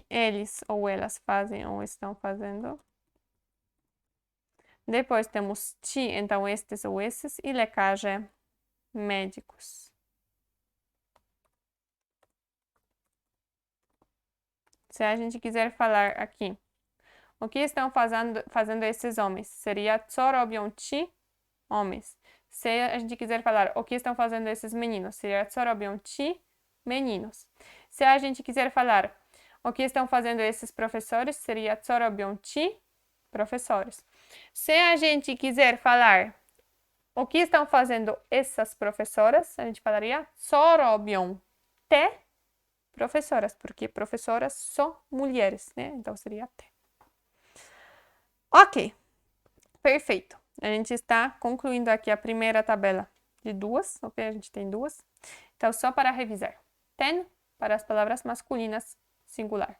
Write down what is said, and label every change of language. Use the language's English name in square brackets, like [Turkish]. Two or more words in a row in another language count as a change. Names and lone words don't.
[Portuguese] Eles ou elas fazem ou estão fazendo. Depois temos ci, então estes ou esses, e lekarze, médicos. Se a gente quiser falar aqui, o que estão fazendo esses homens? Seria [Polish] co robią ci, [Portuguese] homens. Se a gente quiser falar o que estão fazendo esses meninos, seria [Polish] co robią ci, [Portuguese] meninos. Se a gente quiser falar o que estão fazendo esses professores, seria [Polish] co robią ci, [Portuguese] professores. Se a gente quiser falar o que estão fazendo essas professoras, a gente falaria [Polish] co robią te [Portuguese] professoras, porque professoras são mulheres, né? Então seria te. Ok, perfeito. A gente está concluindo aqui a primeira tabela de duas, ok? A gente tem duas. Então, só para revisar. Ten, para as palavras masculinas, singular.